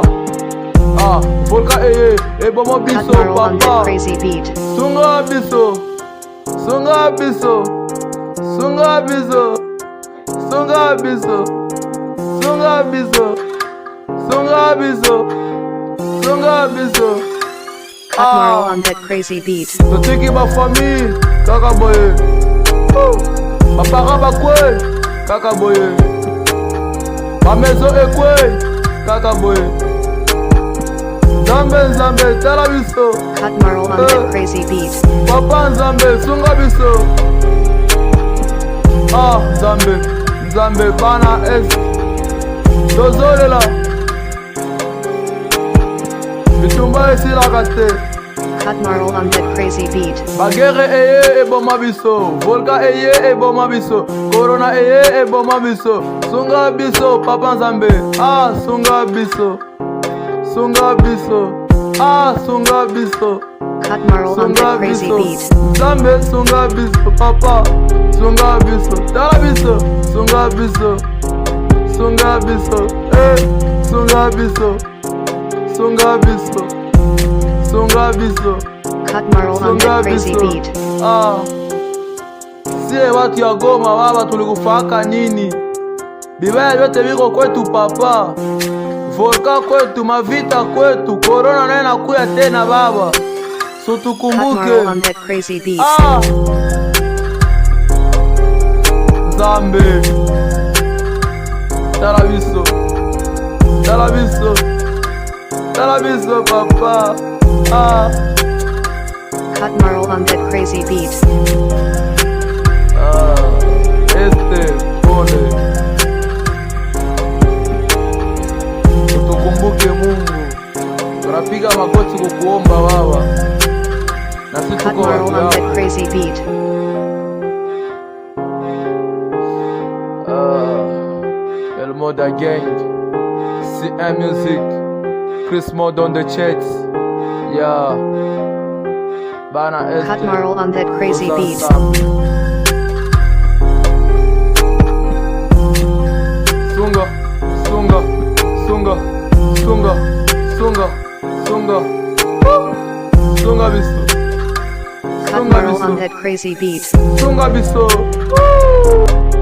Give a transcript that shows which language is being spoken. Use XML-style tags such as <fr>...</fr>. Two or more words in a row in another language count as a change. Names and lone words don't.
<ln>Volka ebomo biso papa. Sunga biso, sunga biso, sunga biso, sunga biso, sunga biso, sunga biso, sunga biso.</ln> <en>Cut Marl on that crazy beat.</en> <ln>Totiki</ln> <fr>ma famille,</fr> <ln>kaka boye. Ma para bakwe, kaka boye.</ln> <fr>Ma maison</fr> <ln>ekwe, kaka boye. Nzambe Nzambe tala biso.</ln> <en>Cut Marl on that crazy beat.</en> <ln>Papa Nzambe sunga biso. Nzambe Nzambe bana es tozolela bitumba esilaka te.</ln> <en>Cut Marl on that crazy beat.</en> <ln>Bagere eboma biso. Volka eboma biso. Corona eboma biso. Sunga biso Papa Nzambe. Sunga biso. Sunga biso. Sunga biso.</ln> <en>Cut Marl on that crazy beat.</en> <ln>Nzambe sunga biso papa. Sunga biso. Tala biso. Sunga biso. Sunga biso. Sunga biso. Sunga biso. Sunga biso.</ln> <en>Cut Marl on that crazy beat.</en> <sw>Sie watu ya Goma baba tulikufaka nini? Bibaya vyote viko kwetu papa. Volka kwetu, mavita kwetu, corona naye nakuya tena baba. So tukumbuke.</sw> <en>On that crazy beat.</en> <ln>Nzambe tala biso. Tala biso. Tala biso papa.</ln> <en>Cut Marl on that crazy beat.</en> <sw>Pole. Tukumbuke Mungu. Tunapiga magoti kukuomba baba. Na sisi</sw> <en>Cut Marl on that crazy beat. El Moda Gang, CM Music, Chris Mod on the chats.</en> <ln>Bana Esther.</ln> <en>Cut Marl on that crazy beat.</en> <ln>Sunga, sunga, sunga, sunga, sunga, sunga, sunga biso.</ln> <en>Cut Marl on that crazy beat.</en> <ln>Sunga biso.</ln>